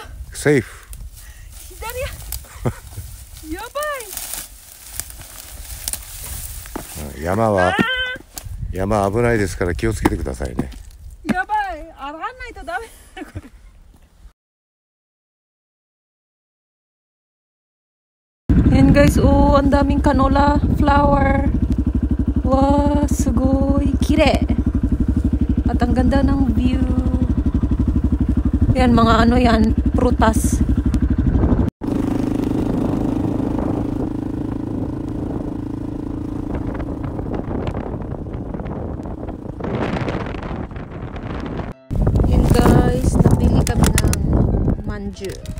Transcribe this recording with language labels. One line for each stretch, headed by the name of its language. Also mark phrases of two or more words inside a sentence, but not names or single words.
Japanese: セーフ。左やばい。山危ないですから気をつけてくださいね。やばい、上がんないとダメだこれ。
English: And guys,
Filipino: oh, ang daming canola flower. Wow,
Japanese: すごい、きれい.
Filipino: At ang ganda ng view. Yan, mga ano yan, prutas. Yan guys, napili kami ng manju.